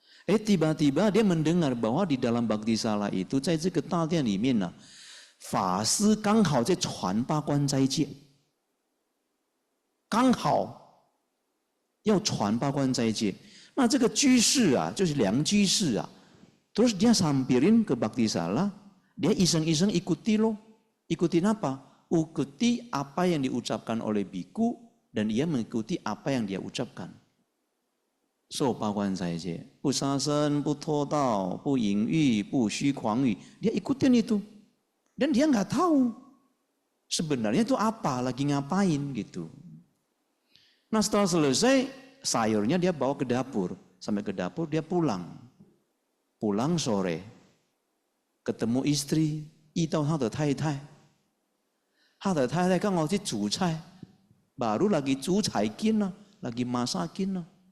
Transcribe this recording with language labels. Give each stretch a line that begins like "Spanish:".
Indonesian: tiba-tiba dia mendengar bahwa di dalam Bhakti Sala itu，
Chinese: 在这个大殿里面呢，法师刚好在传八关斋戒，刚好要传八关斋戒。那这个居士啊，就是梁居士啊，
Indonesian: terus dia sampirin ke Bhakti Sala， dia iseng-iseng ikuti loh. Ikutin apa? Ikuti apa yang diucapkan oleh biku dan ia mengikuti apa yang dia ucapkan.
Chinese: 受八关斋戒，不杀生，不偷盗，不淫欲，不虚诳语。
Indonesian: Dia ikutin itu, dan dia nggak tahu sebenarnya itu apa, lagi ngapain gitu. Nah setelah selesai sayurnya dia bawa ke dapur, sampai ke dapur dia pulang sore, ketemu istri，
Chinese: 遇到他的太太，他的太太刚好去煮菜，
Indonesian: baru lagi 煮菜金呢， lagi masakin呢。